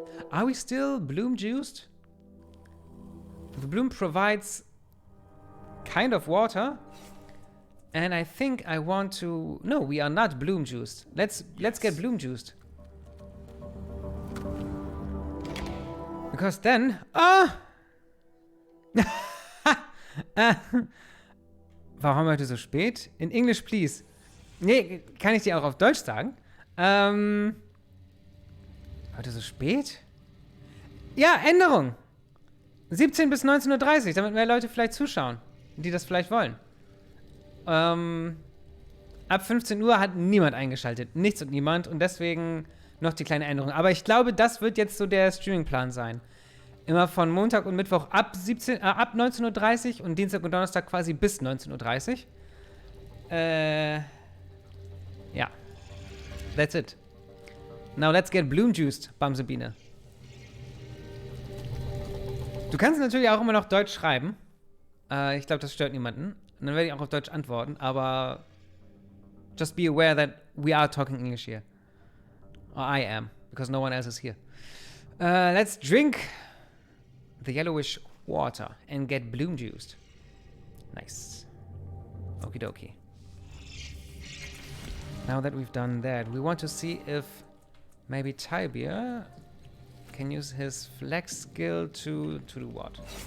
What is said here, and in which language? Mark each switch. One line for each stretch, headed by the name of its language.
English: Are we still Bloom juiced? The Bloom provides kind of water, and I think I want to. No, we are not Bloom juiced. Let's get Bloom juiced. Because then,
German: warum heute so spät?
English: In English, please.
German: Nee, kann ich dir auch auf Deutsch sagen? Heute so spät? Ja, Änderung. 17 bis 19:30 Uhr, damit mehr Leute vielleicht zuschauen, die das vielleicht wollen. Ab 15 Uhr hat niemand eingeschaltet. Nichts und niemand. Und deswegen noch die kleine Änderung. Aber ich glaube, das wird jetzt so der Streamingplan sein. Immer von Montag und Mittwoch ab 19:30 Uhr und Dienstag und Donnerstag quasi bis 19:30 Uhr. Ja.
English: That's it. Now let's get bloom juiced, Bamsebiene.
German: Du kannst natürlich auch immer noch Deutsch schreiben. Ich glaube, das stört niemanden. Und dann werde ich auch auf Deutsch antworten, aber
English: just be aware that we are talking English here. Or I am, because no one else is here. Let's drink the yellowish water and get bloom juiced. Nice. Okie dokie. Now that we've done that, we want to see if maybe Tybia can use his flex skill to do what?